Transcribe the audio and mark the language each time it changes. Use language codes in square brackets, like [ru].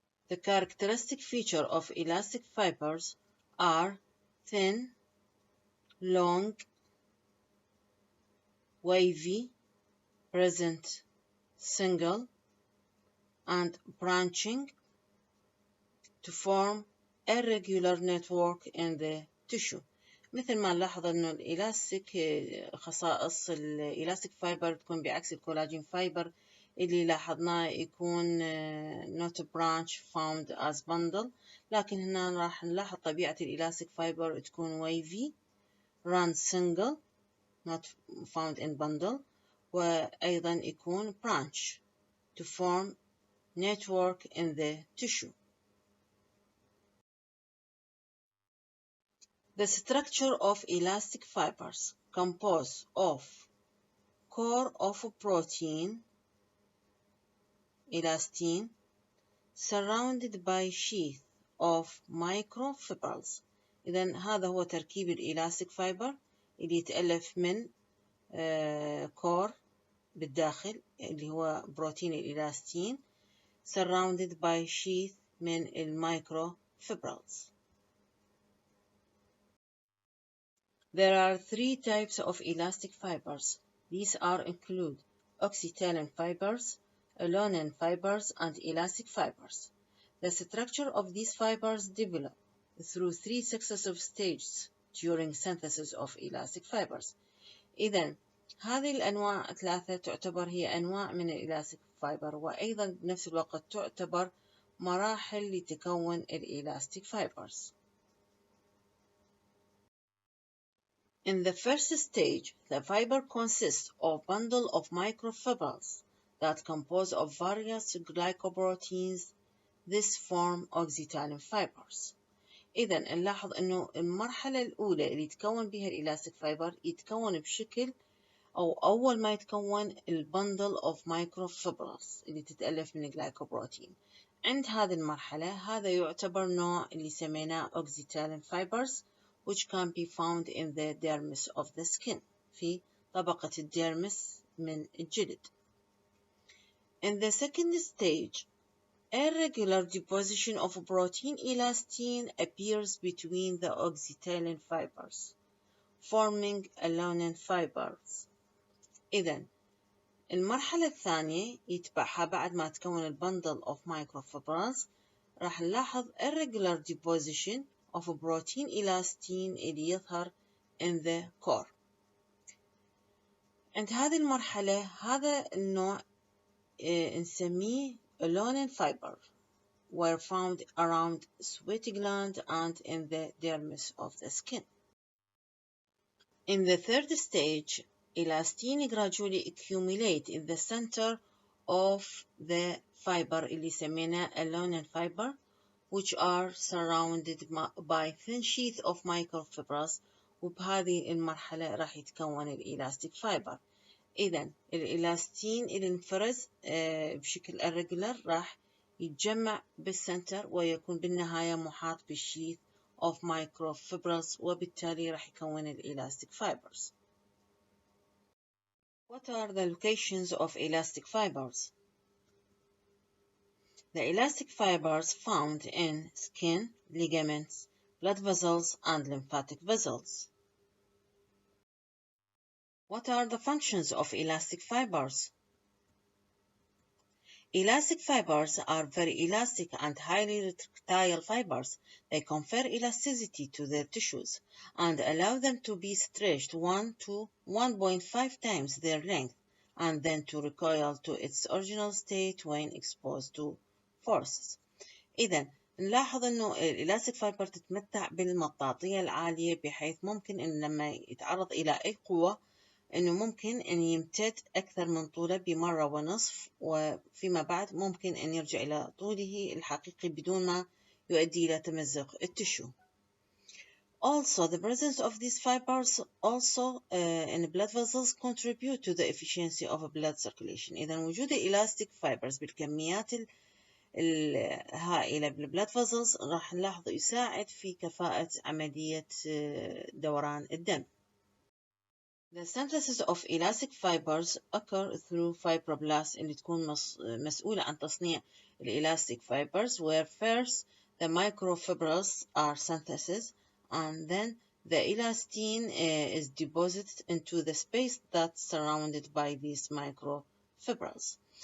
[en] The characteristic feature of elastic fibers are thin, long, wavy, present single, and branching to form a regular network in the tissue. [ar] مثل ما نلاحظ انه الالاستيك خصائص الالاستيك فايبر تكون بعكس الكولاجين فايبر اللي لاحظناه يكون [en] not branch found as bundle، [ar] لكن هنا راح نلاحظ طبيعة الالاستيك فايبر تكون [en] wavy run single not found in bundle، [ar] وأيضا يكون [en] branch to form network in the tissue. The structure of elastic fibers composed of core of protein, elastin, surrounded by sheath of microfibrils. [ar] إذن هذا هو تركيب الإلاستيك فايبر اللي يتألف من core بالداخل اللي هو بروتين الإلاستين [en] surrounded by sheath [ar] من المicrofibrils. [en] There are three types of elastic fibers. These are include oxytolin fibers, alanine fibers, and elastic fibers. The structure of these fibers develop through three successive stages during synthesis of elastic fibers. [ar] إذن هذه الأنواع ثلاثة تعتبر هي أنواع من الإلاستيك فايبر، وأيضا بنفس الوقت تعتبر مراحل لتكون الإلاستيك fibers. [en] In the first stage, the fiber consists of bundle of microfibrils that compose of various glycoproteins. This form oxytolin fibers. [ar] إذا نلاحظ إنه المرحلة الأولى اللي يتكون بها الإلاستيك فايبر يتكون بشكل أو أول ما يتكون البندل [en] of microfibrils [ar] اللي تتألف من الجلايكوبروتين. عند هذه المرحلة هذا يعتبر نوع اللي سميناه oxytolin fibers, [en] which can be found in the dermis of the skin [ar] في طبقة الديرمس من الجلد. [en] In the second stage, a regular deposition of protein elastin appears between the oxytolin fibers, forming alanine fibers. [ar] إذن المرحلة الثانية يتبعها بعد ما تكون البندل [en] of microfibrils [ar] راح نلاحظ [en] irregular deposition of protein elastin [ar] اللي يظهر [en] in the core. [ar] عند هذه المرحلة هذا النوع نسميه [en] alanine fiber were found around sweat gland and in the dermis of the skin. In the third stage, elastin gradually accumulate in the center of the fiber [ar] اللي سميناه [en] alanine fiber, which are surrounded by thin sheath of microfibrils. [ar] وبهذه المرحلة راح يتكون الإلاستيك فايبر. إذن الإلاستين اللي انفرز بشكل irregular راح يتجمع بالسنتر ويكون بالنهاية محاط بالشيث [en] of microfibrils، [ar] وبالتالي راح يكون الإلاستيك fibers. [en] What are the locations of elastic fibers? The elastic fibers found in skin, ligaments, blood vessels, and lymphatic vessels. What are the functions of elastic fibers? Elastic fibers are very elastic and highly retractile fibers. They confer elasticity to their tissues and allow them to be stretched 1 to 1.5 times their length and then to recoil to its original state when exposed to forces. [ar] إذا نلاحظ إنه الإلاستيك فايبر تتمتع بالمطاطية العالية بحيث ممكن إن لما يتعرض إلى أي قوة إنه ممكن أن يمتد أكثر من طوله بمرة ونصف وفيما بعد ممكن أن يرجع إلى طوله الحقيقي بدون ما يؤدي إلى تمزق التشو. [en] Also, the presence of these fibers also in blood vessels contribute to the efficiency of blood circulation. [ar] إذا وجود elastic fibers بالكميات الهائلة بالبلاد فازلز راح نلاحظ يساعد في كفاءة عملية دوران الدم. [en] The synthesis of elastic fibers occur through fibroblasts [ar] اللي تكون مسؤولة عن تصنيع [en] elastic fibers where first the microfibrils are synthesized and then the elastin is deposited into the space that's surrounded by these microfibrils.